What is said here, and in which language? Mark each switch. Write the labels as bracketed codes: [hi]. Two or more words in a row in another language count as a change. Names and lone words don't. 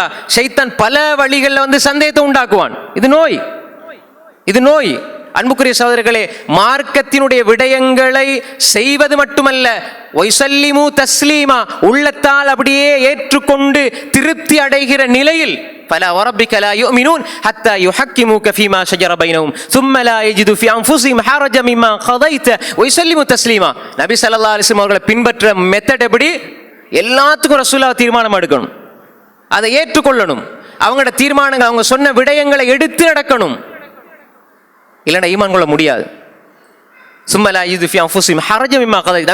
[ta] ஷைத்தான் பல வழிகளில் சந்தேகத்தை உண்டாக்குவான். இது நோய். அன்புக்குரிய சகோதரர்களே, மார்க்கத்தினுடைய விடயங்களை செய்வது மட்டுமல்ல, [ar] ويسلموا تسليما, [ta] உள்ளத்தால் அப்படியே ஏற்றுக்கொண்டு திருப்தி அடைகிற நிலையில் [ar] فلا وربك لا يؤمنون حتى يحكموك فيما شجر بينهم ثم لا يجدوا في انفسهم حرجا مما قضيت ويسلموا تسليما. [ta] நபி [ar] صلى الله عليه وسلم [ta] அவர்களை பின்பற்ற மெத்தட் எப்படி? எல்லாத்துக்கும் ரசூலுல்லாஹ் தீர்மானம் எடுக்கணும், அதை ஏற்றுக்கொள்ளணும், அவங்களோட தீர்மானங்கள், அவங்க சொன்ன விடயங்களை எடுத்து நடக்கணும், இல்லைன்னா ஈமான் கொள்ள முடியாது. [ar] ثم لا يجد في أنفسهم حرجا مما قضيت.